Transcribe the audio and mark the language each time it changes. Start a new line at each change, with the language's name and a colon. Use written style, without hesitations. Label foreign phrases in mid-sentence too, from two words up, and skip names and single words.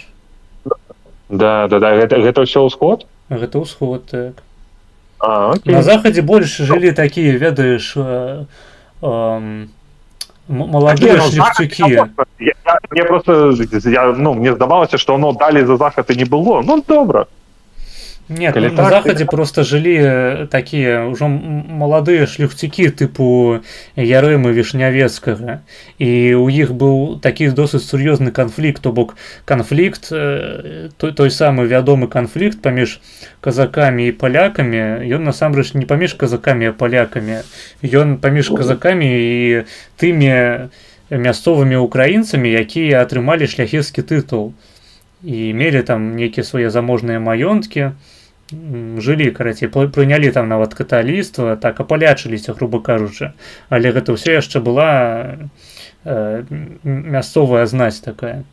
Belarusian: Да, гэта ўсё ўсход? Гэта ўсход, так. Окей. На захадзе больш жылі такія, ведаеш, маладыя шляхцюкі. Мне просто, мне здавалася, што оно далі за захад і не было. Ну, добра.
Russian: Нет, на Заходе просто жили такие уже молодые шляхцікі типу Ярэмы Вішнявецкага,
Belarusian: і у іх быў такі досыць сур'ёзны канфлікт, то бок канфлікт, той самы вядомы канфлікт паміж казакамі і палякамі, ён насамрэч не паміж казакамі, а палякамі, ён паміж казакамі і тымі мясцовымі украінцамі, якія атрымалі шляхецкі тытул і мелі там нейкія свае заможныя маёнткі, жылі, карацей, прынялі там нават каталіцтва, так апалячыліся, груба кажучы, але гэта ўсё яшчэ была мясцовая знаць такая.